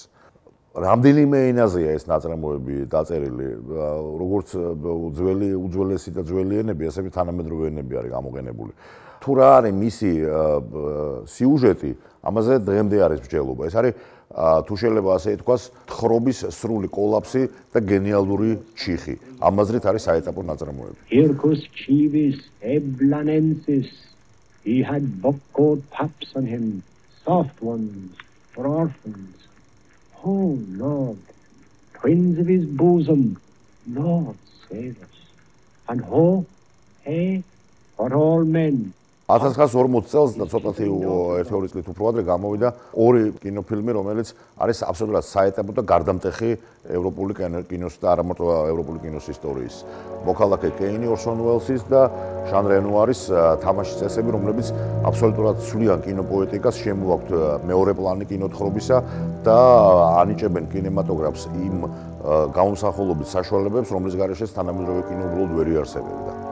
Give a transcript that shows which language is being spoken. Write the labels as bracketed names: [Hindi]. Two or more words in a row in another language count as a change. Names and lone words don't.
[Georgian] რამდენიმე ენაზეა ეს ნაწარმოები დაწერილი, როგორც უძველესი და ძველი ენები, ასევე თანამედროვე ენები არის გამოყენებული. თუ რა არის მისი სიუჟეტი, ამაზე დღემდე არის მსჯელობა. ეს არის თუ შეიძლება ასე ითქვას, თხრობის სრული კოლაფსი და გენიალური ჩიხი. ამაზრით არის საეტაპო ნაწარმოები. [Latin] Hircus civis eblanensis, [English] he had buckled paps on him, soft ones for orphans. Oh Lord, twins of his bosom, Lord save us. And ho, hey, for all men. [Georgian] 1940 წელს და ცოტათი ერთი-ორი წლით უფრო ადრე გამოვიდა ორი კინოფილმი, რომელიც არის აბსოლუტურად საეტაპო და გარდამტეხი ევროპული კინოს და არა მარტო ევროპული კინოს ისტორიის. მოქალაქე კეინი ორსონ უელსის და ჟან რენუარის თამაშის წესები, რომლებიც აბსოლუტურად ცვლიან კინოპოეტიკას, შემოაქვთ მეორეპლანი კინოთხრობისა და ანიჭებენ კინემატოგრაფს იმ გამომსახველობით საშუალებებს, რომლის გარეშეც თანამედროვე კინო უბრალოდ ვერ იარსებებდა.